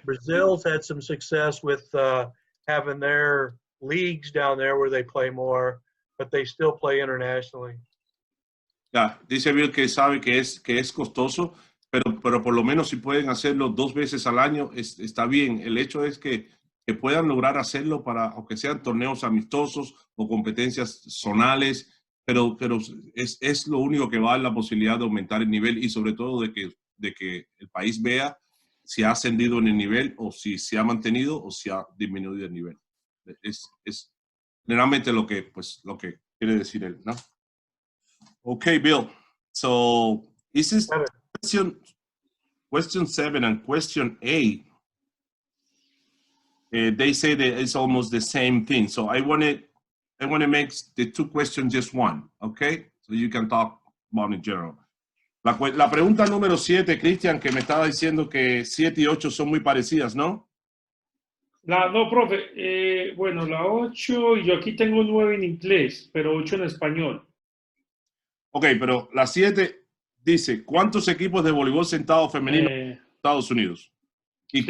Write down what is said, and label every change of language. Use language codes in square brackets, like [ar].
[en] Brazil's had some success with having their leagues down there where they play more, but they still play internationally. [es] Ya, dice Bill que sabe que es costoso, pero por lo menos si pueden hacerlo 2 veces al año, está bien. El hecho es que puedan lograr hacerlo para, aunque sean torneos amistosos o competencias zonales, pero es lo único que va a dar la posibilidad de aumentar el nivel y sobre todo de que el país vea si ha ascendido en el nivel o si se ha mantenido o si ha disminuido el nivel. Es generalmente lo que quiere decir él, ¿no? [en] Okay, Bill. So this is question 7 and question 8. They say that it's almost the same thing. So I want to make the 2 questions just one, okay? So you can talk about in general. [es] La pregunta número 7, Cristian, que me estaba diciendo que 7 y 8 son muy parecidas, ¿no? No, profe. Bueno, la 8, y yo aquí tengo 9 en inglés, pero 8 en español. Ok, pero la 7 dice, ¿cuántos equipos de voleibol sentado femenino en Estados Unidos? Y sí.